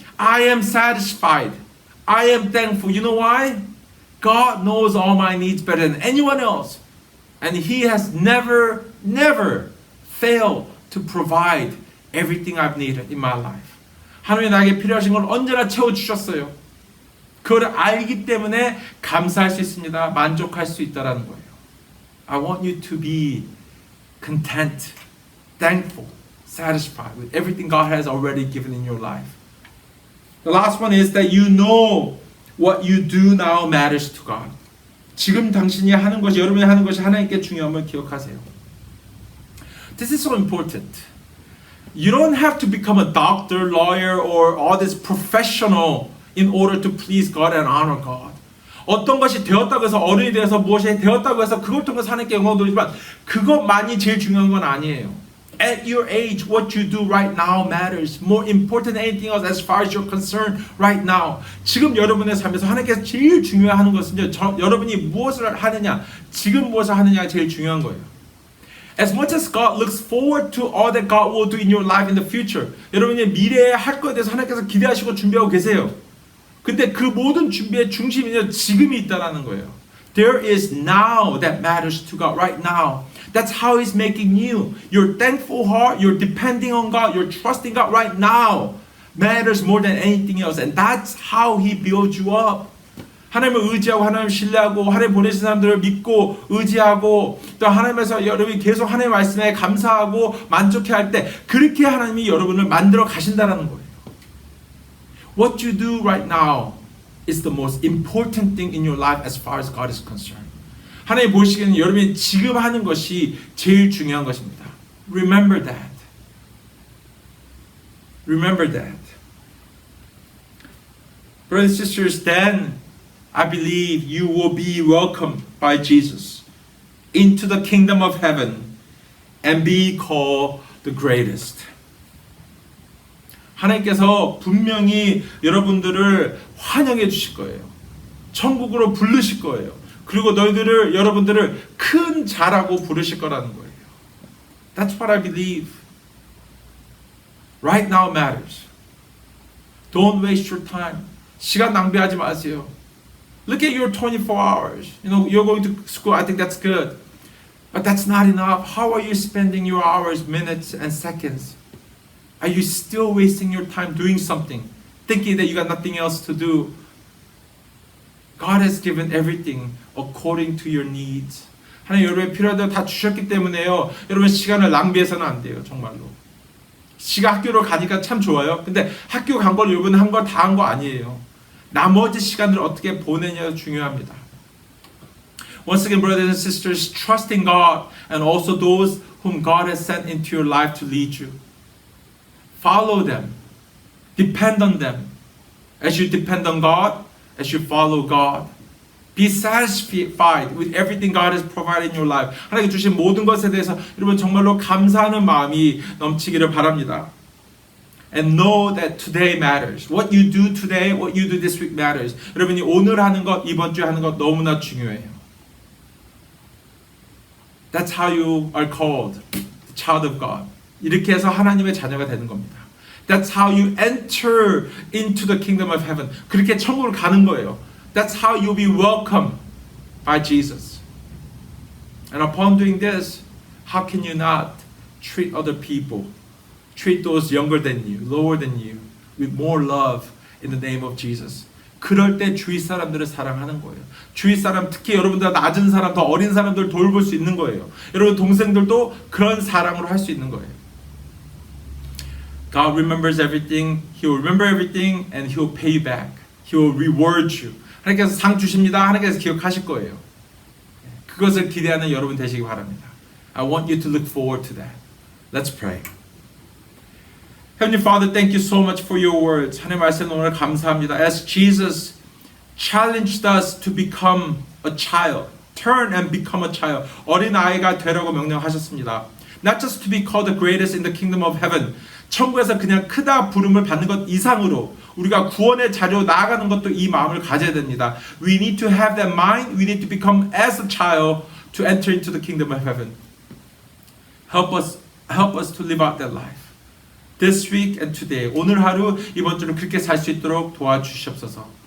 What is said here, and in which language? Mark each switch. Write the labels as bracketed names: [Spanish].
[English] I am satisfied. I am thankful. You know why? God knows all my needs better than anyone else. And He has never failed to provide everything I've needed in my life. [Korean] 하나님이 나에게 필요하신 걸 언제나 채워주셨어요. 그걸 알기 때문에 감사할 수 있습니다. 만족할 수 있다는 거예요. [English] I want you to be content, thankful, satisfied with everything God has already given in your life. The last one is that you know what you do now matters to God. [Korean] 지금 당신이 하는 것이, 여러분이 하는 것이 하나님께 중요함을 기억하세요. [English] This is so important. You don't have to become a doctor, lawyer, or all this professional in order to please God and honor God. [Korean] 어떤 것이 되었다고 해서 어른이 되어서 무엇이 되었다고 해서 그걸 통해서 하나님께 영광 돌리지만 그것만이 제일 중요한 건 아니에요. [English] At your age, what you do right now matters. More important than anything else as far as you're concerned right now. [Korean] 지금 여러분의 삶에서 하나님께서 제일 중요하는 것은요. 여러분이 무엇을 하느냐, 지금 무엇을 하느냐가 제일 중요한 거예요. [English] As much as God looks forward to all that God will do in your life in the future, [Korean] 여러분이 미래에 할 거에 대해서 하나님께서 기대하시고 준비하고 계세요. 근데 그 모든 준비의 중심이 지금이 있다라는 거예요. [English] There is now that matters to God right now. That's how He's making you. Your thankful heart, you're depending on God, you're trusting God right now matters more than anything else. And that's how He builds you up. [Korean] 하나님을 의지하고 하나님을 신뢰하고 하나님 보내신 사람들을 믿고 의지하고 또 하나님에서 여러분이 계속 하나님의 말씀에 감사하고 만족해할 때 그렇게 하나님이 여러분을 만들어 가신다는 거예요. [English] What you do right now is the most important thing in your life as far as God is concerned. [Korean] 하나님 보시기에는 여러분이 지금 하는 것이 제일 중요한 것입니다. [English] Remember that. Remember that. Brothers and sisters, then I believe you will be welcomed by Jesus into the kingdom of heaven and be called the greatest. [Korean] 하나님께서 분명히 여러분들을 환영해 주실 거예요. 천국으로 부르실 거예요. 그리고 여러분들을 큰 자라고 부르실 거라는 거예요. [English] That's what I believe. Right now matters. Don't waste your time. [Korean] 시간 낭비하지 마세요. [English] Look at your 24 hours. You know, you're going to school, I think that's good. But that's not enough. How are you spending your hours, minutes, and seconds? Are you still wasting your time doing something, thinking that you got nothing else to do? God has given everything according to your needs. [Korean] 하나님 여러분의 필요하다고 다 주셨기 때문에요. 여러분 시간을 낭비해서는 안 돼요. 정말로. 학교로 가니까 참 좋아요. 근데 학교 간 걸 여러분 한 걸 다 한 거 아니에요. 나머지 시간을 어떻게 보내냐가 중요합니다. [English] Once again, brothers and sisters, trust in God and also those whom God has sent into your life to lead you. Follow them. Depend on them. As you depend on God, as you follow God, be satisfied with everything God has provided in your life. [Korean] 하나님께 주신 모든 것에 대해서 여러분 정말로 감사하는 마음이 넘치기를 바랍니다. [English] And know that today matters. What you do today, what you do this week matters. [Korean] 여러분이 오늘 하는 것, 이번 주에 하는 것 너무나 중요해요. [English] That's how you are called, the child of God. [Korean] 이렇게 해서 하나님의 자녀가 되는 겁니다. [English] That's how you enter into the kingdom of heaven. [Korean] 그렇게 천국을 가는 거예요. [English] That's how you'll be welcomed by Jesus. And upon doing this, how can you not treat other people? Treat those younger than you, lower than you, with more love in the name of Jesus. [Korean] 그럴 때 주위 사람들을 사랑하는 거예요. 주위 사람, 특히 여러분보다 낮은 사람, 더 어린 사람들 돌볼 수 있는 거예요. 여러분 동생들도 그런 사랑으로 할 수 있는 거예요. [English] God remembers everything. He will remember everything and He will pay you back. He will reward you. [Korean] 하나님께서 상 주십니다. 하나님께서 기억하실 거예요. 그것을 기대하는 여러분 되시기 바랍니다. [English] I want you to look forward to that. Let's pray. Heavenly Father, thank you so much for your words. [Korean] 하나님 말씀 오늘 감사합니다. [English] As Jesus challenged us to become a child, turn and become a child. [Korean] 어린 아이가 되라고 명령하셨습니다. [English] Not just to be called the greatest in the kingdom of heaven. [Korean] 천국에서 그냥 크다 부름을 받는 것 이상으로 우리가 구원의 자리로 나아가는 것도 이 마음을 가져야 됩니다. [English] We need to have that mind. We need to become as a child to enter into the kingdom of heaven. Help us to live out that life. This week and today. [Korean] 오늘 하루 이번 주는 그렇게 살 수 있도록 도와주시옵소서.